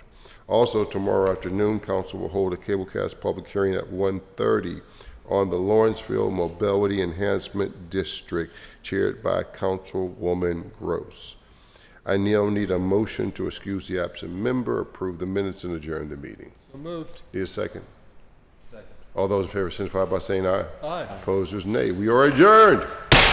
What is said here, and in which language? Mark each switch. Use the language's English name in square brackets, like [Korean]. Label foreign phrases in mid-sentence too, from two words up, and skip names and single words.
[English] Also, tomorrow afternoon, council will hold a cablecast public hearing at 1:30 on the Lawrenceville Mobility Enhancement District, chaired by Councilwoman Gross. I now need a motion to excuse the absent member, approve the minutes, and adjourn the meeting. So moved. Need a second? Second. All those in favor signify by saying aye. Aye. Opposers, nay. We are adjourned.